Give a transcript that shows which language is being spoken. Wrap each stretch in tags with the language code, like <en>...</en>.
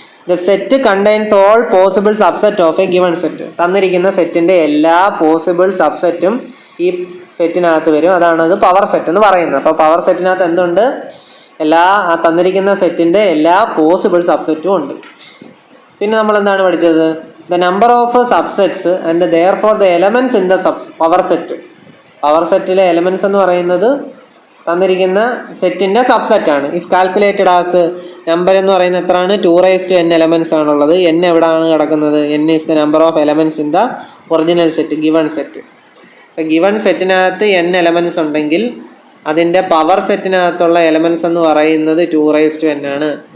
<en>The set contains all possible subset of a given set.</en> <ml>തന്നിരിക്കുന്ന സെറ്റിന്റെ എല്ലാ possible സബ്സെറ്റും ഈ സെറ്റിനകത്ത് വരും. അതാണ് പവർ സെറ്റ് എന്ന് പറയുന്നത്. അപ്പോൾ പവർ സെറ്റിനകത്ത് എന്തുണ്ട്? തന്നിരിക്കുന്ന സെറ്റിന്റെ എല്ലാ പോസിബിൾ സബ്സെറ്റും ഉണ്ട്. പിന്നെ നമ്മൾ എന്താണ് പഠിച്ചത്?</ml> <en>The number of subsets and therefore the elements in the power set.</en> <ml>Power സെറ്റിലെ എലമെന്റ്സ് എന്ന് പറയുന്നത് തന്നിരിക്കുന്ന സെറ്റിന്റെ സബ്സെറ്റ് ആണ്.</ml> <en>is calculated as,</en> <ml>നമ്പർ എന്ന് പറയുന്നത് എത്രയാണ്? 2n എലമെന്റ്സ് ആണുള്ളത്. n എവിടെയാണ് കിടക്കുന്നത്?</ml> <en>n is the number of elements in the original set, given set.</en> <ml>Given സെറ്റിനകത്ത് n elements ഉണ്ടെങ്കിൽ അതിന്റെ പവർ സെറ്റിനകത്തുള്ള എലമെന്റ്സ് എന്ന് പറയുന്നത് 2n ആണ്.</ml>